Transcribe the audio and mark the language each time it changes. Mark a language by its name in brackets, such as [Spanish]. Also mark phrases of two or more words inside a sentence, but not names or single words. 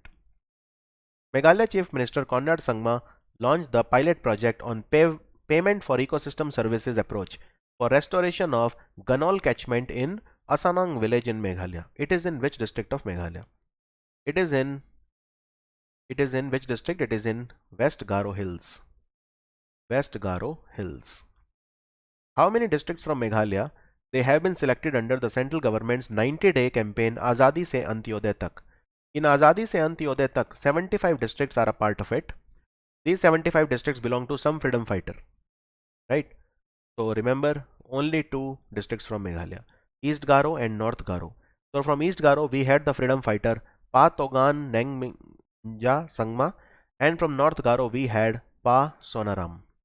[English] Meghalaya Chief Minister Conrad Sangma launched the pilot project on payment for ecosystem services approach for restoration of Ganol catchment in Asanang village in Meghalaya. It is in which district of Meghalaya? It is in which district? It is in West Garo Hills. West Garo Hills. How many districts from Meghalaya? They have been selected under the central government's 90-day campaign Azadi Se Antyodaya Tak. In Azadi Se Antyodaya Tak, 75 districts are a part of it. These 75 districts belong to some freedom fighter. Right? So remember, only two districts from Meghalaya, East Garo and North Garo. So from East Garo, we had the freedom fighter Pa Togan Nengminja Sangma, and from North Garo, we had Pa Sonaram.